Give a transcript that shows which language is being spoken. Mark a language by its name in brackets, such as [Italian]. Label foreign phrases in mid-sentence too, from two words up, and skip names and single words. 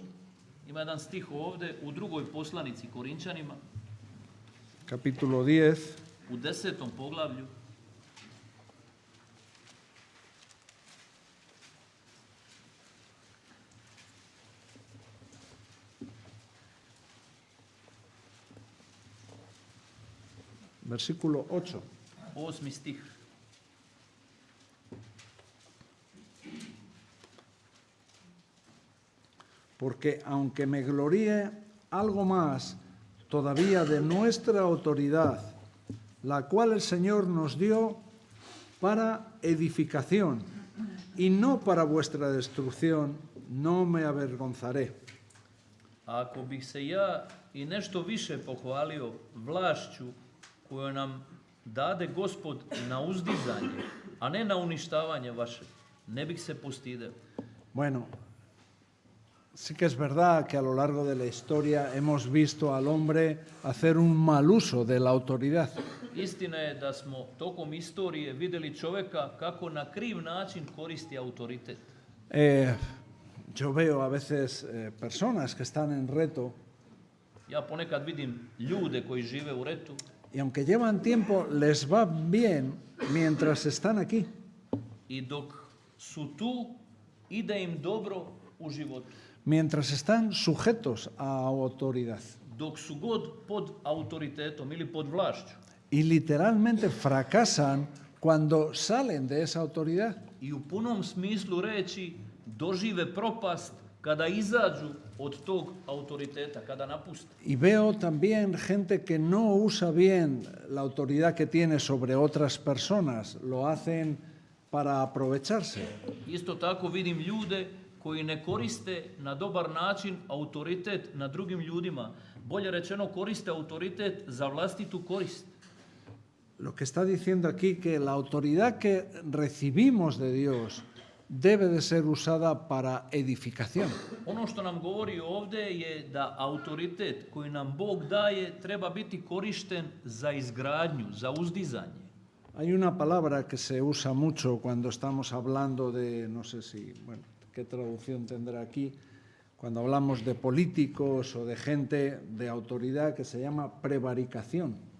[Serbian] Ima jedan stih ovde u drugoj poslanici Korinčanima, [Spanish] capítulo 10, [Serbian] u 10. poglavlju, [Spanish] versículo 8. [Serbian] 8. stih. [Spanish] Porque aunque me gloríe algo más todavía de nuestra autoridad, la cual el Señor nos dio para edificación y no para vuestra destrucción, no me avergonzaré. [Serbian] A ako bih se ja i nešto više pohvalio vlašću koju nam dade Gospod na uzdizanje, a ne na uništavanje vaše, ne bih se postideo. [Spanish] Bueno, sí que es verdad que a lo largo de la historia hemos visto al hombre hacer un mal uso de la autoridad. [Serbian] Istina je da smo tokom istorije vidjeli čovjeka kako na kriv način koristi autoritet. [Spanish] Yo veo a veces personas que están en reto [Serbian] Ja ponekad vidim ljude koji žive u retu [Spanish] y aunque llevan tiempo les va bien mientras están aquí. [Serbian] i dok su tu ide im dobro u životu. [Spanish] Mientras están sujetos a autoridad. [Serbian] Dok su god pod autoritetom ili pod vlašću. [Spanish] Y literalmente fracasan cuando salen de esa autoridad. [Serbian] I u punom smislu reći dožive propast kada izađu od tog autoriteta, kada napuste. [Spanish] Y veo también gente que no usa bien la autoridad que tiene sobre otras personas, lo hacen para aprovecharse. [Serbian] Isto tako vidim ljude koji ne koriste na dobar način autoritet nad drugim ljudima. Bolje rečeno, koriste autoritet za vlastitu korist. [Spanish] Lo que está diciendo aquí que la autoridad que recibimos de Dios debe de ser usada para edificación. [Serbian] Ono što nam govori ovdje je da autoritet koji nam Bog daje treba biti korišten za izgradnju, za uzdizanje. [Spanish] Hay una palabra que se usa mucho cuando estamos hablando de, no sé si, bueno, qué traducción tendrá aquí, cuando hablamos de políticos o de gente de autoridad que se llama prevaricación.